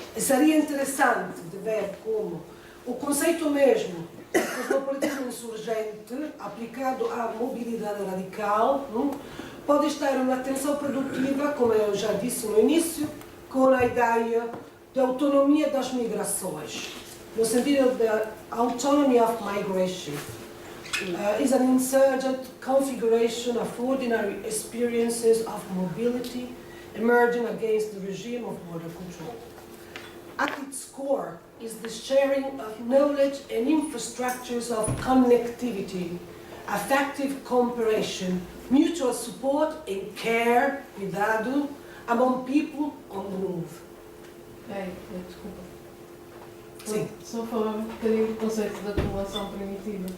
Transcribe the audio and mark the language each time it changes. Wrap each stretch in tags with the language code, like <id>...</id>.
<pt>E seria interessante de ver como o conceito mesmo do cosmopolitismo insurgente aplicado à mobilidade radical pode estar em uma tensão produtiva, como eu já disse no início, com a ideia de autonomia das migrações, no sentido da</pt> <en>autonomy of migration. Is an insurgent configuration of ordinary experiences of mobility emerging against the regime of border control. At its core is the sharing of knowledge and infrastructures of connectivity, affective cooperation, mutual support and care, cuidado, among people on the move.</en> <pt>Desculpa. Sim. Só falar um bocadinho do conceito da acumulação primitiva.</pt>